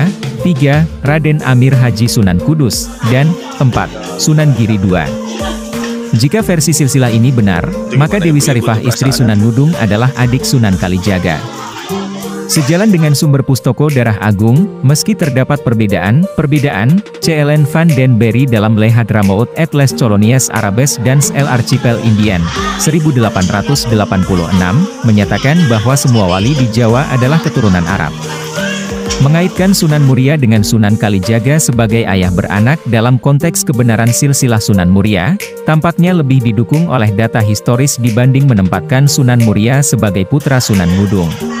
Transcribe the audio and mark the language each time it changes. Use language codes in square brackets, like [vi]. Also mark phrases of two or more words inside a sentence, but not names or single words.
[id] Raden Amir Haji Sunan Kudus, dan 4. Sunan Giri II. Jika versi silsilah ini benar, maka Dewi Sarifah istri Sunan Ngudung adalah adik Sunan Kalijaga. Sejalan dengan sumber Pustoko Darah Agung, meski terdapat perbedaan, C.L.N. van den Berry dalam Le Hadramaut et les Colonies Arabes dans l'Archipel Indien, 1886, menyatakan bahwa semua wali di Jawa adalah keturunan Arab. Mengaitkan Sunan Muria dengan Sunan Kalijaga sebagai ayah beranak dalam konteks kebenaran silsilah Sunan Muria, tampaknya lebih didukung oleh data historis dibanding menempatkan Sunan Muria sebagai putra Sunan Ngudung.